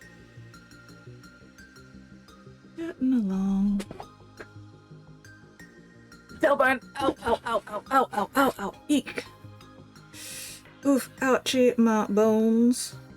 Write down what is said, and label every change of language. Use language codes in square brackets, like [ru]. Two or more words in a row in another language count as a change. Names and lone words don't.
[en] Getting along. tailbone. Ow, ow, ow, ow, ow, ow, ow, ow. Eek. Oof, ouchie, my bones.